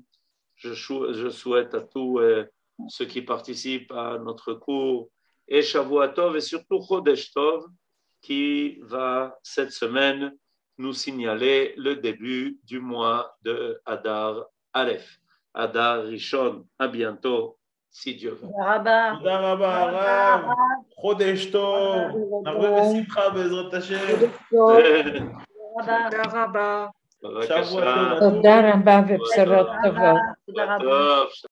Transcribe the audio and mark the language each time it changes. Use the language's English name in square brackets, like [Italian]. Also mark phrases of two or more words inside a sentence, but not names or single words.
[French] Je souhaite à tous ceux qui participent à notre cours et [Hebrew] שבוע טוב [French] et surtout [Hebrew] חודש טוב [French] qui va cette semaine nous signaler le début du mois de Adar Aleph, Adar Rishon. À bientôt, si Dieu veut. [Hebrew] תודה רבה, הרב. חודש טוב. נרבה בשמחה בעזרת השם. תודה רבה. שבוע טוב. תודה רבה ובשורות טובות. שבוע טוב.